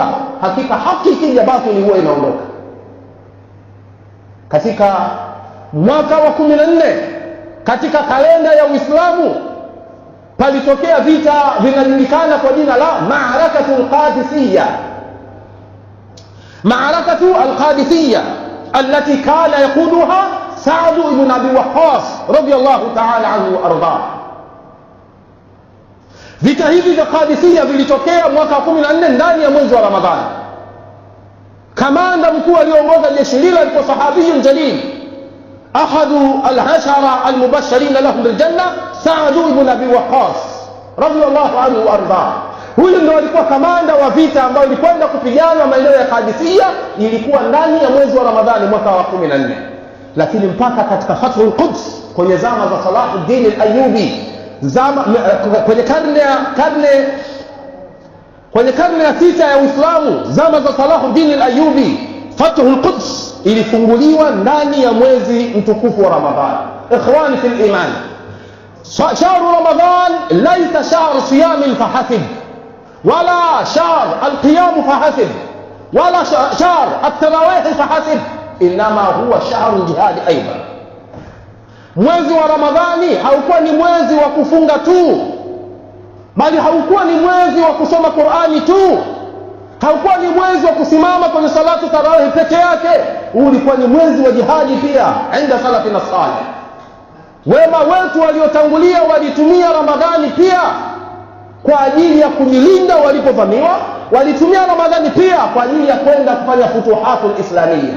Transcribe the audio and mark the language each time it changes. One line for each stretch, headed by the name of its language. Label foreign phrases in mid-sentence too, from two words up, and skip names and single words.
Swahili: Hakika haki ikija batili huwa inaondoka. Katika mwaka wa 14 katika kalenda ya Uislamu palitokea vita vinajulikana kwa jina la Ma'arakatul Qadisiyya.
Arabic: Ma'arakatul Qadisiyya التي كان يقودها سعد بن أبي وقاص رضي الله تعالى عنه وأرضاه.
Swahili: Vita hivi vya Qadisiyya vilitokea mwaka 14 ndani ya mwezi wa Ramadhani. Kamanda mkuu aliongoza jeshi lile alikuwa
Arabic: صحابي جليل, أحد العشرة المبشرين لهم بالجنة سعد بن أبي وقاص رضي الله عنه وأرضاه.
Swahili: Huyu ndio alikuwa kamanda wa vita ambayo ilikwenda kupigana maeneo ya Qadisiyya, ilikuwa ndani ya mwezi wa Ramadhani mwaka wa 14. Lakini mpaka katika Fathul Quds kwenye zama za Salahuddin al-Ayyubi, kwenye karne ya 6 ya Uislamu, zama za Salahuddin al-Ayyubi, Fathul Quds ilifunguliwa ndani ya mwezi mtukufu wa Ramadhani.
Arabic: إخواني في الإيمان, شهر رمضان ليس شهر صيام فحسب، ولا شهر القيام فحسب، ولا شهر التراويح فحسب، إنما هو شهر الجهاد أيضا.
Swahili: mwezi wa Ramadhani haukuwa ni mwezi wa kufunga tu, bali haukuwa ni mwezi wa kusoma Qur'ani tu, haukuwa ni mwezi wa kusimama kwenye
Arabic: صلاة التراويح
Swahili: peke yake, ulikuwa ni mwezi wa jihadi pia.
Arabic: عند سلفنا الصالح,
Swahili: wema wetu waliotangulia walitumia Ramadhani pia kwa ajili ya kujilinda walipovamiwa, walitumia Ramadhani pia kwa ajili ya kwenda kufanya
Arabic: الفتوحات الإسلامية.